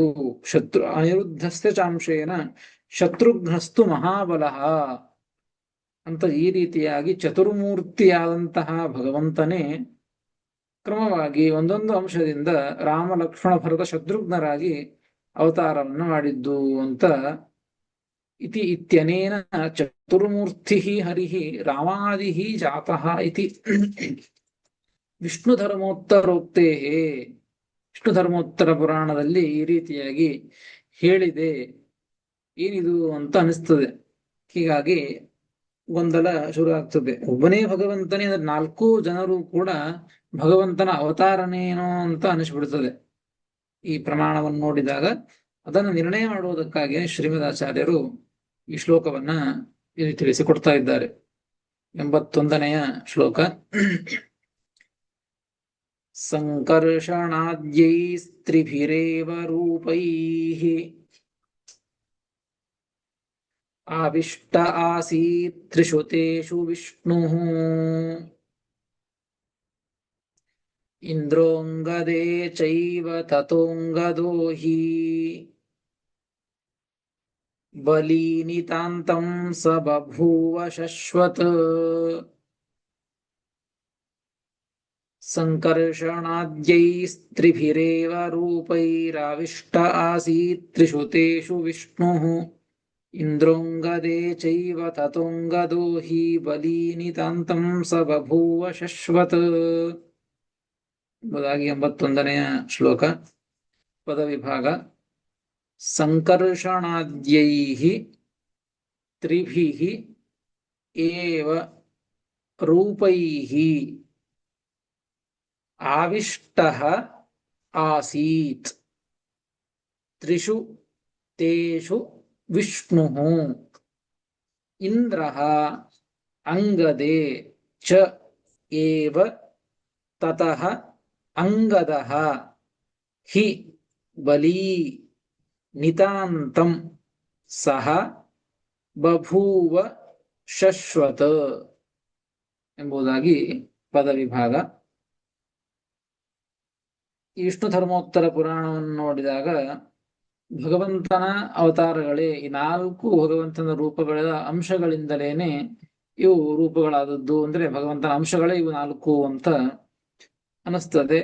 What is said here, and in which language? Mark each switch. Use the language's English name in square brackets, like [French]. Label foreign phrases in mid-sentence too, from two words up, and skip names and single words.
[Sanskrit] ಅನಿರುದ್ಧಸ್ಯ ಚಾಂಶೇನ ಶತ್ರುಘ್ನಸ್ತು ಮಹಾಬಲಃ [Kannada] ಅಂತ ಈ ರೀತಿಯಾಗಿ ಚತುರ್ಮೂರ್ತಿಯಾದಂತಹ ಭಗವಂತನೇ ಕ್ರಮವಾಗಿ ಒಂದೊಂದು ಅಂಶದಿಂದ ರಾಮ, ಲಕ್ಷ್ಮಣ, ಭರತ, ಶತ್ರುಘ್ನರಾಗಿ ಅವತಾರವನ್ನು ಮಾಡಿದ್ದು ಅಂತ. [Sanskrit] ಇತಿ ಇತ್ಯನೇನ ಚತುರ್ಮೂರ್ತಿ ಹರಿ ರಾಮಾದಿ ಜಾತಃ ಇತಿ ವಿಷ್ಣು ಧರ್ಮೋತ್ತರೋಕ್ತೇ, [Kannada] ವಿಷ್ಣು ಧರ್ಮೋತ್ತರ ಪುರಾಣದಲ್ಲಿ ಈ ರೀತಿಯಾಗಿ ಹೇಳಿದೆ. ಏನಿದು ಅಂತ ಅನಿಸ್ತದೆ. ಹೀಗಾಗಿ ಗೊಂದಲ ಶುರು ಆಗ್ತದೆ. ಒಬ್ಬನೇ ಭಗವಂತನೇ, 4 ಜನರು ಕೂಡ ಭಗವಂತನ ಅವತಾರನೇನೋ ಅಂತ ಅನಿಸ್ಬಿಡ್ತದೆ ಈ ಪ್ರಮಾಣವನ್ನು ನೋಡಿದಾಗ. ಅದನ್ನು ನಿರ್ಣಯ ಮಾಡುವುದಕ್ಕಾಗಿ ಶ್ರೀಮದಾಚಾರ್ಯರು ಈ ಶ್ಲೋಕವನ್ನ ಇಲ್ಲಿ ತಿಳಿಸಿಕೊಡ್ತಾ ಇದ್ದಾರೆ. 81ನೆಯ ಶ್ಲೋಕ. [Sanskrit] ಸಂಕರ್ಷಣಾದ್ಯೈಸ್ತ್ರಿಭಿರೇವ ರೂಪೈಃ ಆವಿಷ್ಟ ಆಸೀತ್ ತ್ರಿಷು ತೇಷು ವಿಷ್ಣುಃ ಇಂದ್ರೋಂಗದೇ ಚೈವ ತತೋಂಗದೋ ಹಿ ಬಲೀನಿತಾಂತಂ ಸ ಬಭೂವ ಶಶ್ವತ್. ಸಂಕರ್ಷಣಾದ್ಯೈಸ್ತ್ರಿಭಿರೇವ ರೂಪೈರಾವಿಷ್ಟ ಆಸೀತ್ ತ್ರಿಷು ತೇಷು ವಿಷ್ಣುಃ ಇಂದ್ರೋಂಗದೇ ಚೈವ ತತೋಂಗದೋ ಹಿ ಬಲೀನಿತಾಂತಂ ಸ ಬಭೂವ ಶಶ್ವತ್ [Kannada] ಎಂಬುದಾಗಿ 81ನೆಯ ಶ್ಲೋಕ. [Sanskrit] ಪದವಿಭಾಗ. ಸಂಕರ್ಷಣಾದ್ಯೈಃ ತ್ರಿಭಿಃ ಏವ ರೂಪೈಃ ಆವಿಷ್ಟಃ ಆಸೀತ್. ತ್ರಿಷು ತೇಷು ವಿಷ್ಣುಃ ಇಂದ್ರಃ ಅಂಗದೇ ಚ ಏವ ತತಃ ಅಂಗದಃ ಹಿ ಬಲೀ ನಿತಾಂತಂ ಸಹ ಬಭೂವ ಶಶ್ವತ [Kannada] ಎಂಬುದಾಗಿ ಪದವಿಭಾಗ. ಈ ವಿಷ್ಣು ಧರ್ಮೋತ್ತರ ಪುರಾಣವನ್ನು ನೋಡಿದಾಗ ಭಗವಂತನ ಅವತಾರಗಳೇ, ಈ 4 ಭಗವಂತನ ರೂಪಗಳ ಅಂಶಗಳಿಂದಲೇನೆ ಇವು ರೂಪಗಳಾದದ್ದು, ಅಂದ್ರೆ ಭಗವಂತನ ಅಂಶಗಳೇ ಇವು 4 ಅಂತ ಅನಿಸ್ತದೆ.